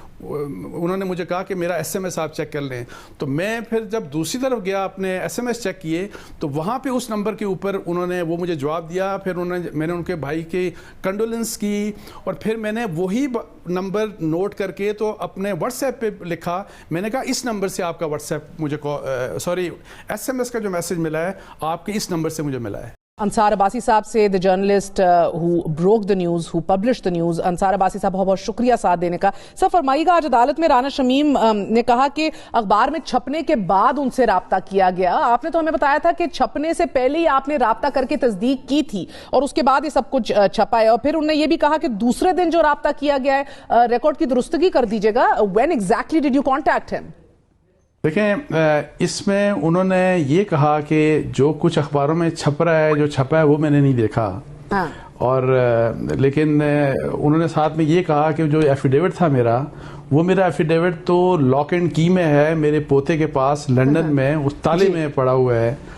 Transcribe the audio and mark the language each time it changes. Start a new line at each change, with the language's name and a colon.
Urdu: انہوں نے مجھے کہا کہ میرا ایس ایم ایس آپ چیک کر لیں. تو میں پھر جب دوسری طرف گیا اپنے ایس ایم ایس چیک کیے، تو وہاں پہ اس نمبر کے اوپر انہوں نے وہ مجھے جواب دیا. پھر میں نے ان کے بھائی کی کنڈولنس کی، اور پھر میں نے وہی نمبر نوٹ کر کے تو اپنے واٹس ایپ پہ لکھا. میں نے کہا اس نمبر سے آپ کا واٹس ایپ مجھے ایس ایم ایس کا جو میسیج ملا ہے آپ کے اس نمبر سے مجھے ملا ہے.
English: انصار عباسی صاحب سے، the journalist who broke the news, who published the news.
Urdu: انصار عباسی صاحب بہت بہت شکریہ ساتھ دینے کا. سر فرمائیے گا، آج عدالت میں رانا شمیم نے کہا کہ اخبار میں چھپنے کے بعد ان سے رابطہ کیا گیا. آپ نے تو ہمیں بتایا تھا کہ چھپنے سے پہلے ہی آپ نے رابطہ کر کے تصدیق کی تھی، اور اس کے بعد یہ سب کچھ چھپا ہے. اور پھر انہوں نے یہ بھی کہا کہ دوسرے دن جو رابطہ کیا گیا ہے ریکارڈ کی درستگی کر دیجیے گا.
English: when exactly did you contact him?
Urdu: دیکھیں، اس میں انہوں نے یہ کہا کہ جو کچھ اخباروں میں چھپ رہا ہے، جو چھپا ہے وہ میں نے نہیں دیکھا. اور لیکن انہوں نے ساتھ میں یہ کہا کہ جو ایفیڈیوٹ تھا میرا، وہ میرا ایفیڈیوٹ تو لاک اینڈ کی میں ہے، میرے پوتے کے پاس لنڈن میں اس تالے میں پڑا ہوا ہے.